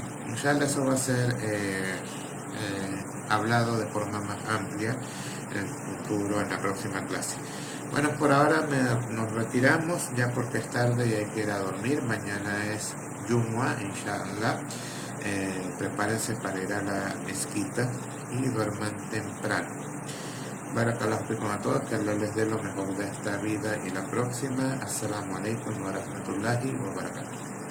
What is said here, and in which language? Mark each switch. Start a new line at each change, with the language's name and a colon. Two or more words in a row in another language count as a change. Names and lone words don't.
Spanish: Inshallah eso va a ser hablado de forma más amplia en el futuro, en la próxima clase. Bueno, por ahora nos retiramos ya porque es tarde y hay que ir a dormir. Mañana es Jumu'ah, inshallah. Prepárense para ir a la mezquita y duerman temprano.
Arabic: بارك الله فيكم
Spanish: a todos, que Allah les dé lo mejor de esta vida y la próxima.
Arabic: السلام عليكم ورحمة الله وبركاته.